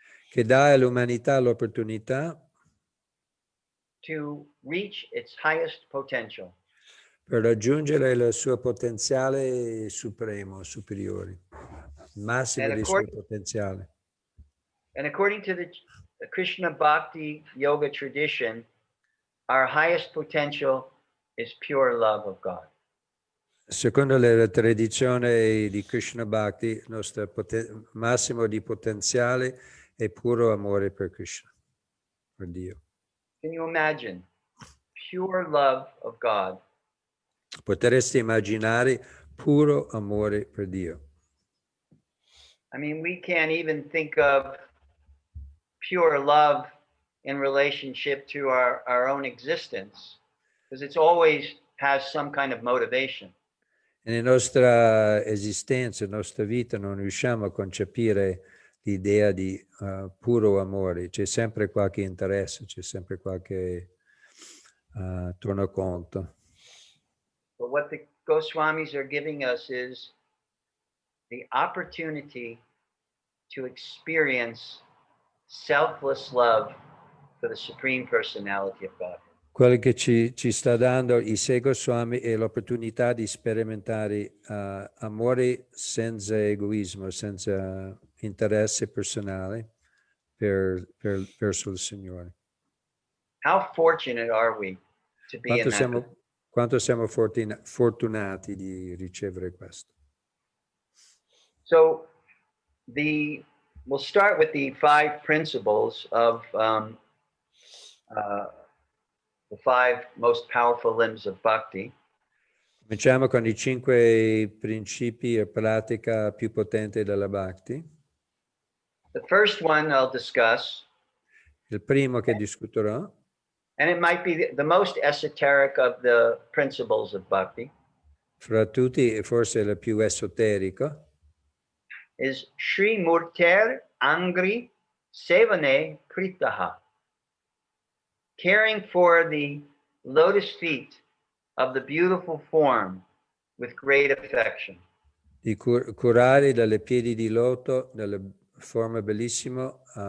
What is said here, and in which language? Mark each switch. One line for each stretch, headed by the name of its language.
Italian: che dà all'umanità l'opportunità
English: to reach its highest potential.
Italian: per raggiungere il suo potenziale supremo, superiore, il massimo del suo potenziale.
English: And according to the Krishna Bhakti Yoga tradition, our highest potential is pure love of God.
Italian: Secondo la tradizione di Krishna Bhakti, il nostro massimo di potenziale è puro amore per Krishna, per Dio.
English: Can you imagine pure love of God?
Italian: Potresti immaginare puro amore per Dio.
English: I mean, we can't even think of pure love in relationship to our own existence, because it's always has some kind of motivation.
Italian: Nella nostra esistenza, nella nostra vita, non riusciamo a concepire l'idea di puro amore. C'è sempre qualche interesse, c'è sempre qualche tornaconto.
English: But what the Goswamis are giving us is the opportunity to experience selfless love for the Supreme Personality of God.
Italian: Quello che ci sta dando i 6 Goswami è l'opportunità di sperimentare amore senza egoismo, senza interesse personale verso il Signore.
English: How fortunate are we to be in that?
Italian: Quanto siamo fortunati di ricevere questo.
English: So we'll start with the 5 principles of the 5 most powerful limbs of bhakti.
Italian: Cominciamo con i 5 principi e pratica più potenti della Bhakti.
English: The first one I'll discuss.
Italian: Il primo che discuterò.
English: and it might be the most esoteric of the principles of bhakti,
Italian: fra tutti, e forse la più esoterica,
English: is
Sanskrit: Sri Murter Angri Sevane Pritaha,
English: caring for the lotus feet of the beautiful form with great affection.
Italian: di curare dalle piedi di loto, dalle forme bellissimo,